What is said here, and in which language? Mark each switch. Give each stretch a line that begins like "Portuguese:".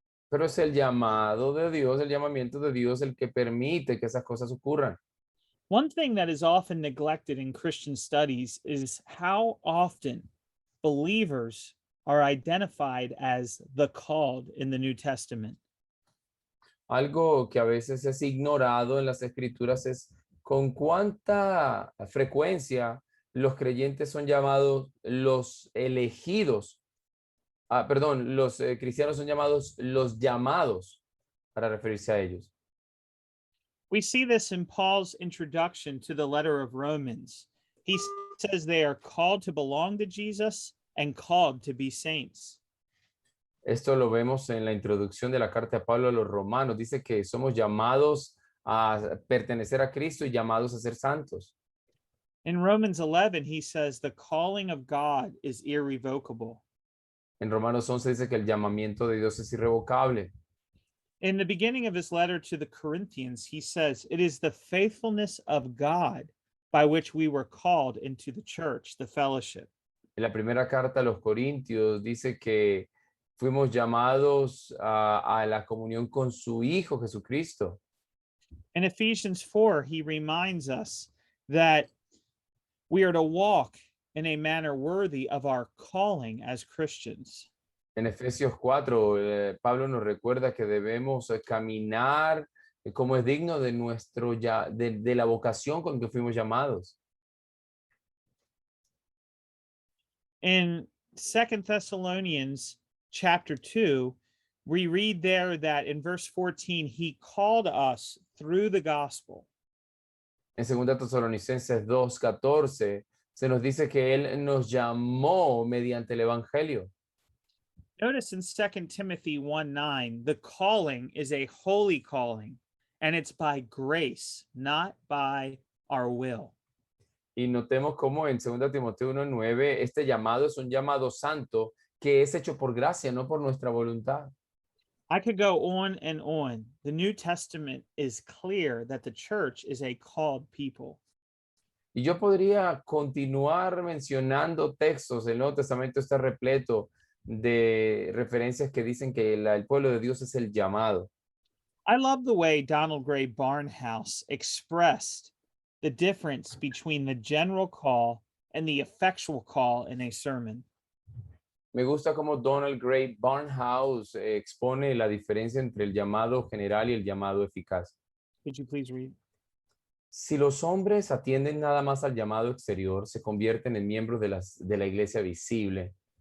Spanish: Pero es el llamado de Dios, el llamamiento de Dios el que permite que esas cosas ocurran.
English: One thing that is often neglected in Christian studies is how often believers are identified as the called in the New Testament.
Spanish: Algo que a veces es ignorado en las escrituras es con cuánta frecuencia los creyentes son llamados los elegidos. Perdón, los cristianos son llamados los llamados para referirse a ellos.
English: We see this in Paul's introduction to the letter of Romans. He says they are called to belong to Jesus and called to be saints.
Spanish: Esto lo vemos en la introducción de la carta de Pablo a los romanos. Dice que somos llamados a pertenecer a Cristo y llamados a ser santos.
English: In Romans 11, he says the calling of God is irrevocable.
Spanish: En Romanos 11 dice que el llamamiento de Dios es irrevocable.
English: In the beginning of his letter to the Corinthians, he says, it is the faithfulness of God by which we were called into the church, the fellowship.
Spanish: En la primera carta a los Corintios dice que fuimos llamados a la comunión con su Hijo Jesucristo.
English: In Ephesians 4, he reminds us that we are to walk in a manner worthy of our calling as Christians.
Spanish: En Efesios 4, Pablo nos recuerda que debemos caminar como es digno de de la vocación con que fuimos llamados.
English: In 2 Thessalonians chapter 2, we read there that in verse 14, he called us through the gospel.
Spanish: En 2 Tesalonicenses 2:14 se nos dice que él nos llamó mediante el evangelio.
English: Notice in 2 Timothy 1:9, the calling is a holy calling, and it's by grace, not by our will.
Spanish: Y notemos cómo en 2 Timoteo 1:9 este llamado es un llamado santo que es hecho por gracia, no por nuestra voluntad.
English: I could go on and on. The New Testament is clear that the church is a called people.
Spanish: Y yo podría continuar mencionando textos. El Nuevo Testamento está repleto de referencias que dicen que el pueblo de Dios es el llamado.
English: I love the way Donald Gray Barnhouse expressed the difference between the general call and the effectual call in a sermon.
Spanish: Me gusta cómo Donald Gray Barnhouse expone la diferencia entre el llamado general y el llamado eficaz.
English: Could you please read?
Spanish: Si los hombres atienden nada más al llamado exterior, se convierten en miembros de la iglesia visible.